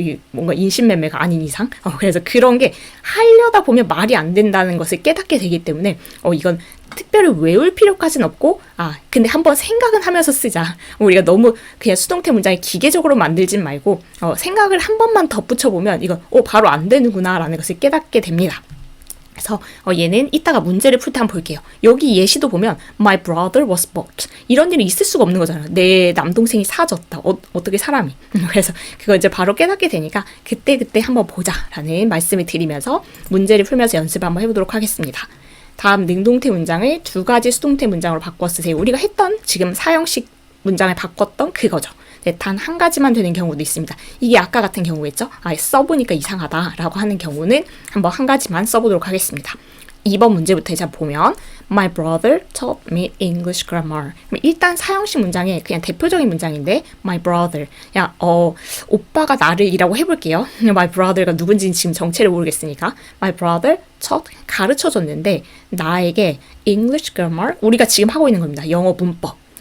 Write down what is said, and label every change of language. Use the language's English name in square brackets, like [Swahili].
[Korean] 뭔가 인신매매가 아닌 이상. 그래서 그런 게 하려다 보면 말이 안 된다는 것을 깨닫게 되기 때문에 이건 특별히 외울 필요까지는 없고 근데 한번 생각은 하면서 쓰자. 우리가 너무 그냥 수동태 문장을 기계적으로 만들진 말고 생각을 한 번만 덧붙여보면 이건 바로 안 되는구나 라는 것을 깨닫게 됩니다. 그래서 얘는 이따가 문제를 풀 때 한번 볼게요. 여기 예시도 보면 [English] My brother was bought. [Korean] 이런 일이 있을 수가 없는 거잖아요. 내 남동생이 사줬다. 어떻게 사람이. 그래서 그거 이제 바로 깨닫게 되니까 그때 한번 보자라는 말씀을 드리면서 문제를 풀면서 연습을 한번 해보도록 하겠습니다. 다음 능동태 문장을 두 가지 수동태 문장으로 바꿔 쓰세요. 우리가 했던 지금 사형식 문장을 바꿨던 그거죠. 단 한 가지만 되는 경우도 있습니다. 이게 아까 같은 경우겠죠? 써보니까 이상하다라고 하는 경우는 한번 한 가지만 써보도록 하겠습니다. 2번 문제부터 이제 보면 [English] My brother taught me English grammar. [Korean] 일단 사형식 문장의 그냥 대표적인 문장인데 My brother. 오빠가 나를 이라고 해볼게요. My brother가 누군지는 지금 정체를 모르겠으니까 [English] My brother taught [Korean] 가르쳐줬는데 나에게 English grammar 우리가 지금 하고 있는 겁니다. 영어 문법.